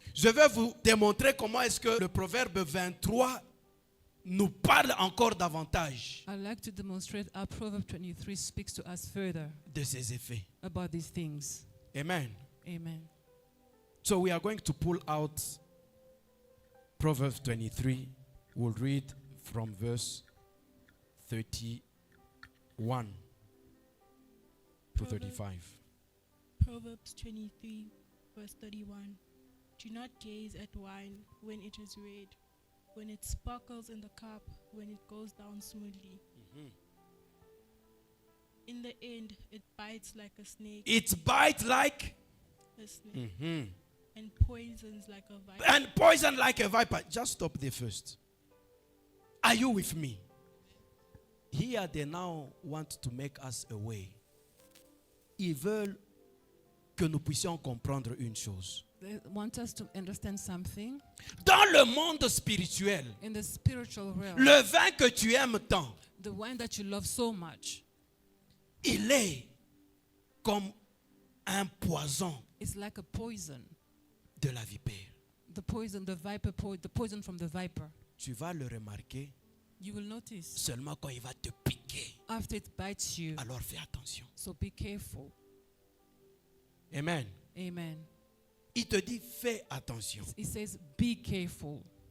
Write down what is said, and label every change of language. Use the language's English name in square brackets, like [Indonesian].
[French] Je vais vous démontrer comment est-ce que le proverbe 23 nous parle encore davantage [English] I'd like to demonstrate how Proverbs 23 speaks to us further [French] de ces effets. [English] about these things. Amen. Amen. So we are going to pull out Proverbs 23. We'll read from verse 31 to 35. Proverbs 23, verse 31. Do not gaze at wine when it is red, when it sparkles in the cup, when it goes down smoothly. In the end, it bites like a snake, It bites like and poisons like a viper. and poison like a viper. Just stop there first. Are you with me? Here they now want to make us away. [French] Ils veulent que nous puissions comprendre une chose. [English] They want us to understand something. [French] Dans le monde spirituel, [English] In the spiritual realm, [French] le vin que tu aimes tant, [English] the wine that you love so much, [French] il est comme un poison [English] is like a poison. [French] de la vipère. [English] The poison, the viper, the poison from the viper. [French] Tu vas le remarquer [English] You will notice [French] seulement quand il va te piquer. [English] after it bites you. [French] Alors fais attention. [English] So be careful. Amen. Amen. [French] Il te dit fais attention. [English] It says, be careful.